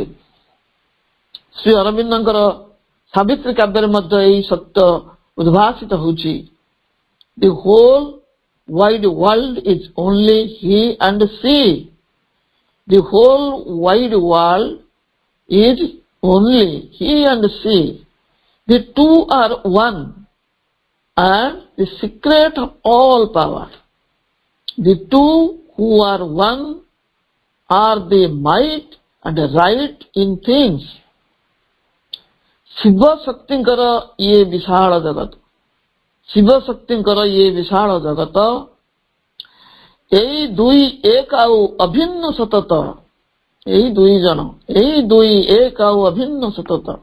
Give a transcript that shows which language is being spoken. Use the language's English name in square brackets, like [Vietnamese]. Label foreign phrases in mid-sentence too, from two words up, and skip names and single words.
[Odia] ଶ୍ରୀ ଅରବିନ୍ଦଙ୍କର ସାବିତ୍ରୀ କାବ୍ୟରେ ମଧ୍ୟ ଏହି ସତ୍ୟ ଉଦ୍ଭାସିତ ହେଉଛି। [English] The whole wide world is only he and she. The whole wide world is only he and she. The two are one, and the secret of all power. The two who are one are the might and right in things. [Odia] ଶିବ ଶକ୍ତିଙ୍କର ଇଏ ବିଶାଳ ଜଗତ, ଶିବ ଶକ୍ତିଙ୍କର ଇଏ ବିଶାଳ ଜଗତ, ଏଇ ଦୁଇ ଏକ ଆଉ ଅଭିନ୍ନ ସତତ, ଏଇ ଦୁଇ ଜଣ, ଏଇ ଦୁଇ ଏକ ଆଉ ଅଭିନ୍ନ ସତତ।